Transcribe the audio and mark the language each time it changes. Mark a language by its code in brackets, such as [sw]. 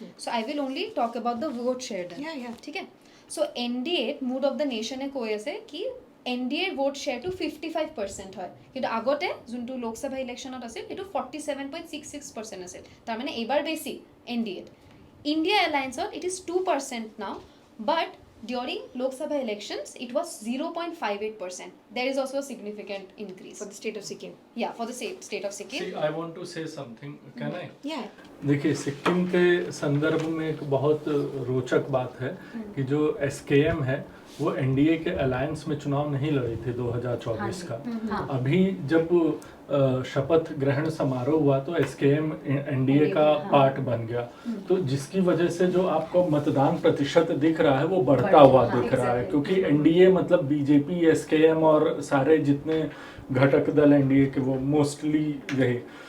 [en] so' I will only talk about the vote share then, [as] ঠিক আছে। চ' NDAত mood of the নেশ্যনে কৈ আছে কি NDAৰ ভোট শ্বেয়াৰটো 55% হয়, কিন্তু আগতে যোনটো লোকসভা ইলেকশ্যনত আছিল সেইটো 47.66% আছিল, তাৰমানে এইবাৰ বেছি NDAত। [en] India এলায়েন্সত it is 2% now, but during Lok Sabha elections, it was 0.58%. There is also a significant increase. For the state of Sikkim. Yeah, for the state of Sikkim. See, I want to say something. Can I? Yeah. [hi] देखिए, सिक्किम के संदर्भ में एक बहुत रोचक बात है कि जो SKM है वो NDA के अलायंस में चुनाव नहीं लड़ी थी 2024 का। अभी जब शपथ ग्रहण समारोह हुआ तो SKM NDA का पार्ट बन गया, तो जिसकी वजह से जो आपको मतदान प्रतिशत दिख रहा है वो बढ़ता हुआ दिख रहा है, क्योंकि NDA मतलब BJP, SKM और सारे जितने घटक दल NDA के वो मोस्टली यही।